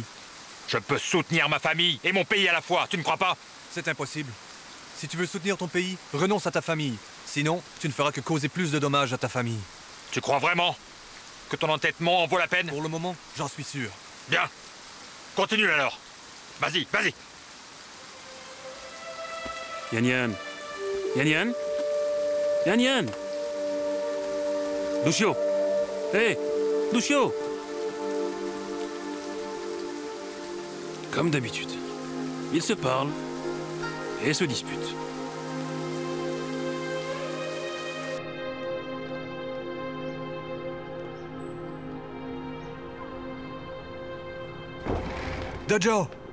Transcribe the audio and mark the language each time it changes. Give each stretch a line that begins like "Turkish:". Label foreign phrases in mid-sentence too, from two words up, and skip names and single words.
French: Je peux soutenir ma famille et mon pays à la fois, tu ne crois pas? C'est impossible. Si tu veux soutenir ton pays, renonce à ta famille. Sinon, tu ne feras que causer plus de dommages à ta famille. Tu crois vraiment que ton entêtement en vaut la peine? Pour le moment, j'en suis sûr. Bien. Continue alors. Vas-y, vas-y. Yan Yan. Yan Yan. Yan Yan. Dushio. Hé, Dushio. Comme d'habitude, ils se parlent et se disputent. Dajo!